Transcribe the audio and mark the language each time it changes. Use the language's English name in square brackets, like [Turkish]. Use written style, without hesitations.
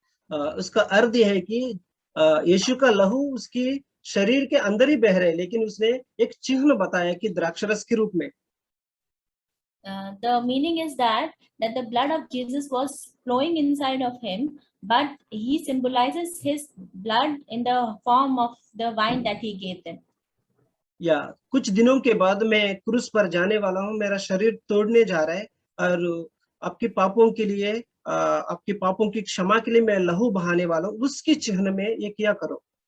[Hindi] उसका अर्थ यह है कि यीशु का लहू उसकी शरीर के अंदर ही बह रहे हैं, लेकिन उसने एक चिन्ह बताया कि द्राक्षरस के रूप में। [English] The meaning is that the blood of Jesus was flowing inside of him, but he symbolizes his blood in the form of the wine that he gave them. [Hindi] या कुछ दिनों के बाद मैं क्रूस पर जाने वाला हूँ, मेरा शरीर तोड़ने जा रहा है और आपके पापों के लिए, आपके पापों की क्षमा के लिए मैं लहू बहाने वाला हूँ, उसकी चिन्ह में ये किया करो।